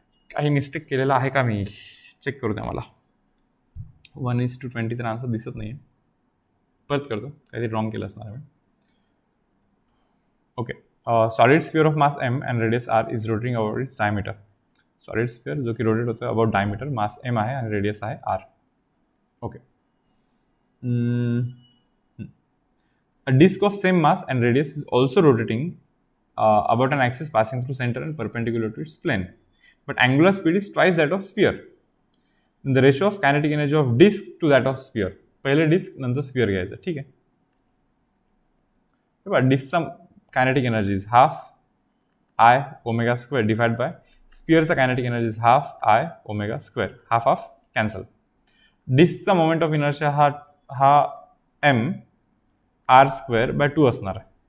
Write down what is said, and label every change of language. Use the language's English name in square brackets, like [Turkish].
[Marathi] काही मिस्टेक केलेला आहे का मी? चेक करू द्या मला. 1:20 तर आन्सर दिसत नाही आहे. परत करतो, काहीतरी रॉंग केलं असणार आहे. [English] Okay, solid sphere of mass m and radius r is rotating about its diameter. [Marathi] Solid sphere जो की रोटेट होतो अबाउट डायमीटर, मास m आहे आणि रेडियस आहे r. [English] Okay, a disk of same mass and radius is also rotating about an axis passing through center and perpendicular to its plane, but angular speed is twice that of sphere. The ratio of kinetic energy of disk to that of sphere. [Marathi] पहिले disk नंतर sphere घ्यायचं. ठीक आहे, [English] डिस्कचा kinetic energy is half I omega square divide by स्पियरचा kinetic energy is half I omega square. Half half cancel. [Marathi] डिस्कचा moment of inertia हा m r square by 2 असणार आहे.